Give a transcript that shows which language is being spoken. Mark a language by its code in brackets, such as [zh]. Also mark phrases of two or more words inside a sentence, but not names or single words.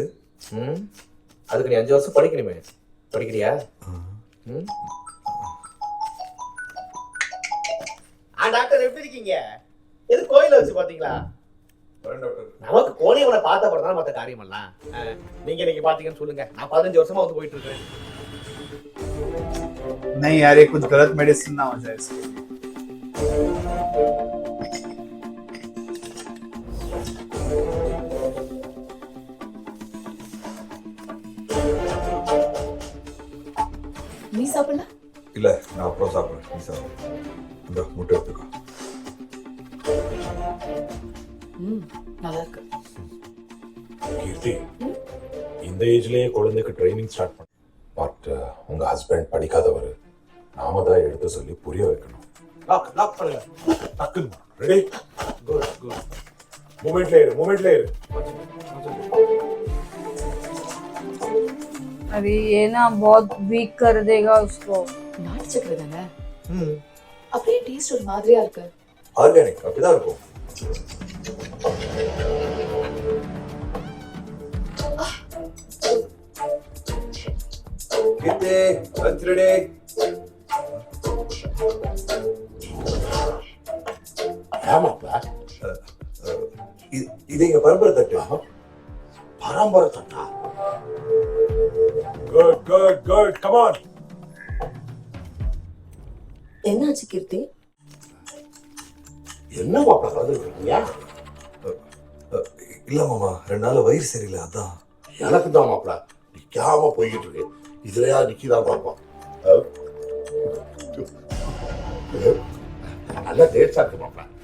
[ta] அதுக்கு நீ 5 வருஷம் படிக்கணுமே. படிக்கிறியா? டாக்டர் எப்படி இருக்கீங்க? எது கோயில வச்சு பாத்தீங்களா? நமக்கு கோழியவனை பார்த்த அப்புறம் தான் மற்ற காரியம் எல்லாம். நீங்க இன்னைக்கு பாத்தீங்கன்னு சொல்லுங்க. நான் 15 வருஷமா வந்து போயிட்டு இருக்கேன். [hi] नहीं यार, ये कुछ गलत मेडिसिन ना हो जाए इसके। [ta] நீ சாப்பிடல? இல்ல, நான் அப்புறம் சாப்பிடுறேன். நீ சாப்பிடு. இந்த முட்டை எடுத்துக்கோ. நல்லா இருக்கு. கீர்த்தி, இந்த ஏஜ்லயே குழந்தைக்கு [en] training start [ta] பண்ண. பட் உங்க ஹஸ்பண்ட் படிக்காதவர். நாம தான் எடுத்து சொல்லி புரிய வைக்கணும். லாக் பண்ணுங்க. டக்குன்னு ரெடி. குட். மூமெண்ட்ல இரு. [hi] अरे ये ना बहुत वीक कर देगा उसको. [ta] நாட்டு சக்கரை தானே? அப்படியே டேஸ்ட் ஒரு மாதிரியா இருக்கு. ஆர்கானிக் அப்படிதான் இருக்கும். கீர்த்தி, [en] lunch ready. [ta] ஆமாப்பா. இது எங்க பரம்பரை தட்டு. பரம்பரை தட்டா? [en] good. Come on. [ta] என்னாச்சு கீர்த்தி? என்ன மாப்பிள்ள கலந்துருக்கீங்க? இல்ல மாமா, 2 நாள் வயிறு சரியில்லை, அதான். எனக்கு தான் மாப்பிள்ள நிக்காம போய்கிட்டு இருக்கு. இதுலயா நிக்கிதான் பார்ப்போம். நல்லா டேஸ்டா இருக்கு மாப்பிள்ள.